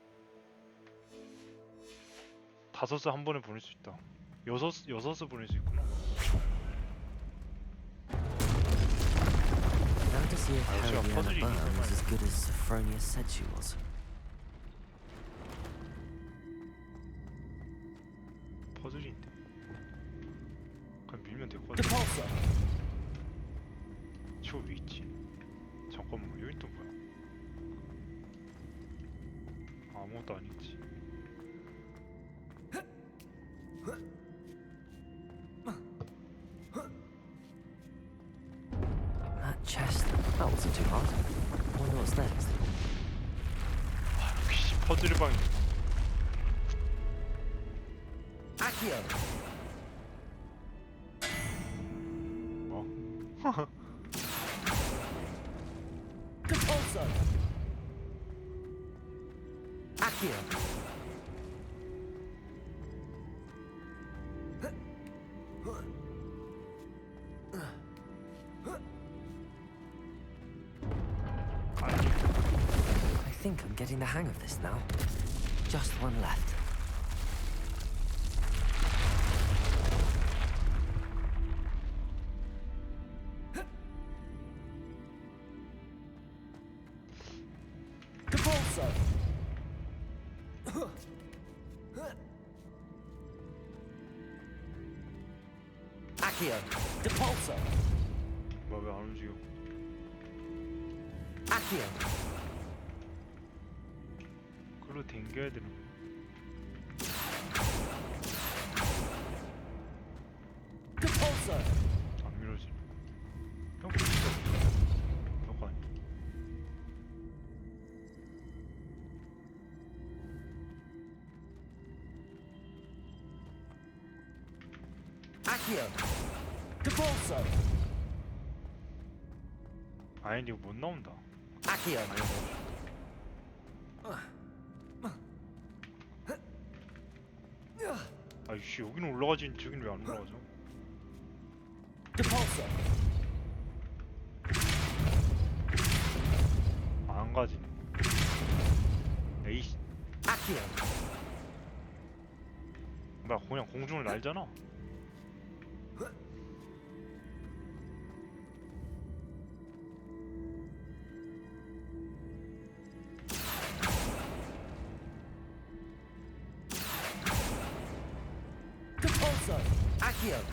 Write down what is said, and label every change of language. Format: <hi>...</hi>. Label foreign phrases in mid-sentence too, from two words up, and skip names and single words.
<ko>다섯을 한 번에 보낼 수 있다. 여섯을 보낼 수 있구나.</ko> <en>Now to see if Herodiana Byrne was as good as Sophronia said she was.</en> <ko>퍼즐인데. 그냥 밀면 되거든. 저 위 있지. 잠깐만, 여기 또 뭐야? 아무것도 아니지.</ko> <en>That chest, that wasn't too hard. Wonder what's next.</en> <ko>아, 역시 퍼즐의 방이.</ko> <en>Accio.</en> <ko>뭐?</ko> <en>Depulso. Accio. I think I'm getting the hang of this now. Just one left. Depulso. Accio. Depulso.</en> <ko>뭐야, 왜 안 움직여?</ko> <en>Accio.</en> <ko>그걸로 댕겨야 되는 거야.</ko> <en>Depulso.</en> <ko>안 밀어지네. 형, 진짜 별거 아니야.</ko> <en>Accio. Depulso.</en> <ko>아니, 이거 못 나온다.</ko> <en>Accio.</en> <ko>아이씨, 여기는 올라가지, 저기는 왜 안 올라가죠?</ko> <en>Depulso.</en> <ko>안 가지네. 에이씨.</ko> <en>Accio.</en> <ko>나 그냥 공중을 날잖아.</ko> <en>Depulso. Accio.</en>